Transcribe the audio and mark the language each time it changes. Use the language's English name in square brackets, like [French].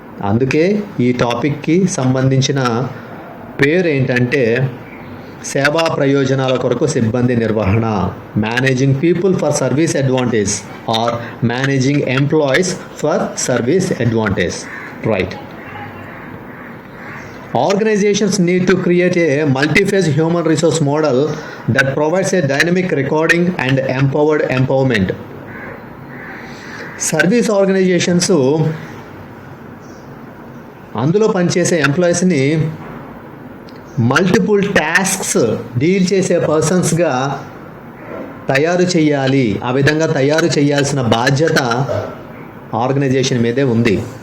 [Telugu] అందుకే ఈ టాపిక్కి సంబంధించిన పేరు ఏంటంటే సేవా ప్రయోజనాల కొరకు సిబ్బంది నిర్వహణ. [English] Managing people for service advantage or managing employees for service advantage. Right. Organizations need to create a multi-phase human resource model that provides a dynamic recording and empowered empowerment. [Telugu] Service organisations అందులో పనిచేసే ఎంప్లాయీస్ని multiple tasks deal చేసే పర్సన్స్గా తయారు చేయాలి. ఆ విధంగా తయారు చేయాల్సిన బాధ్యత ఆర్గనైజేషన్ మీదే ఉంది.